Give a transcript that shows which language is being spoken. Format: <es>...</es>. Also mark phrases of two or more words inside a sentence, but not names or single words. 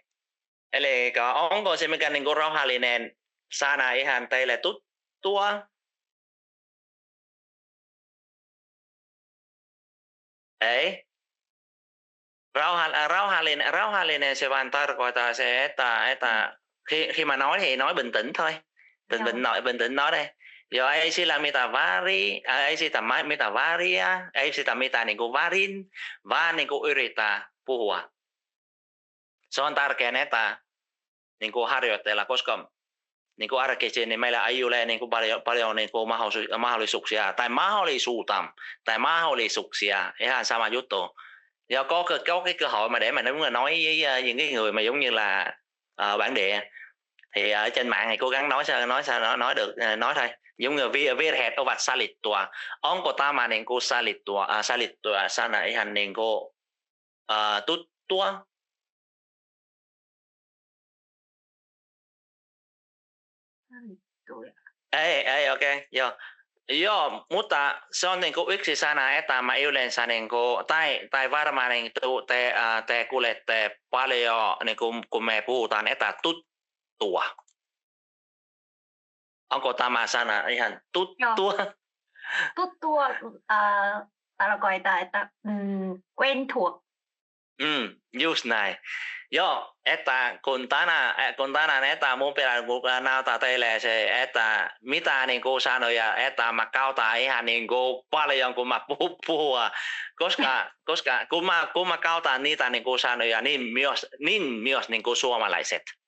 <fi>Eli onko se mikä niin kuin rauhallinen sana ihan teille tuttua? Ei. Rauhallinen se vaan tarkoittaa se, että</fi> <vi>khi mà nói thì nói bình tĩnh thôi. Bình tĩnh nói đây.</vi> <fi>Joo, ei sillä mitään väärin, ei sitä mitään vääriä, ei sitä mitään niin kuin väärin, vaan niin kuin yrittää puhua. Se on tärkeää, että niin kuin harjoitella, koska niin kuin arkisin, niin meillä ei ole niin kuin paljon niin kuin mahdollisuuksia tai mahdollisuuksia, ihan sama juttu.</fi> <vi>Ja có cái cơ hội mà để mà đúng là nói với những cái người mà giống như là bản địa thì ở trên mạng thì cố gắng nói được nói thôi. Giống như</vi> <fi>virheet ovat sallittua. Onko tämä niin kuin sallittua sana ihan niin kuin tuttua? Ei okei, okay, joo. Joo, mutta se on niin kuin yksi sana, että mä yleensä, niin kuin, tai varmaan niin te kuulette paljon, niin kuin, kun me puhutaan etätuttua. Onko tämä sana ihan tuttua? Joo. Tuttua tarkoittaa, että</fi> <vi>quen thuộc.</vi> <fi>Just näin. Joo, että kun tänään että mun pitää näyttää teille se, että mitä niin kuin sanoja, että mä kautaan ihan niin kuin paljon, kun mä puhua, koska kun mä kautaan niitä niin kuin sanoja, niin myös niin kuin suomalaiset.</fi>